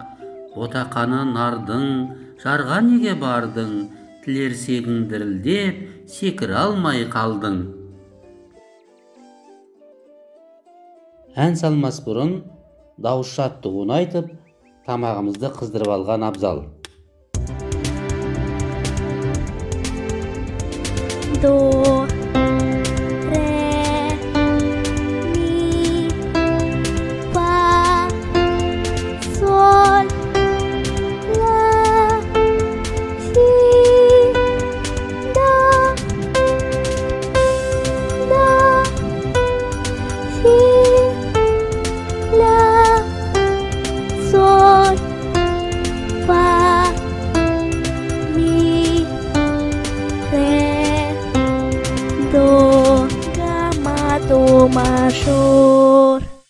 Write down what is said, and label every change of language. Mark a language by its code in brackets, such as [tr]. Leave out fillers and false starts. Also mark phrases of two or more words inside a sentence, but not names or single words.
[kk] Ботақаны нардың, жарға неге бардың? Тілерсегің дірілдеп, секір алмай қалдың. Ән салмас бұрын, дауыс шаттығын айтып, тамағымызды қыздырып алған абзал. Do, re, mi, fa, sol, la, si, do, si, la, sol, fa, mi, re, do, gamma, do major.